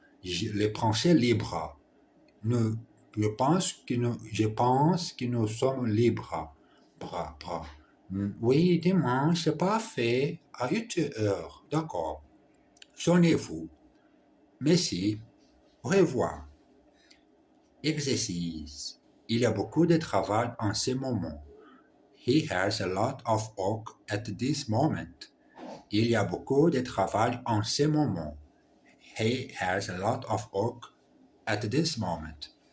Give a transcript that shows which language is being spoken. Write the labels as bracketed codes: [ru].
[fr] Le français libre. Je pense que nous sommes libres. Bra. Oui, dimanche, c'est parfait. À 8 heures. D'accord. Sonnez-vous. Merci. Au revoir. Exercice. Il y a beaucoup de travail en ce moment. [en] He has a lot of work at this moment. [fr] Il y a beaucoup de travail en ce moment. [en] He has a lot of work at this moment.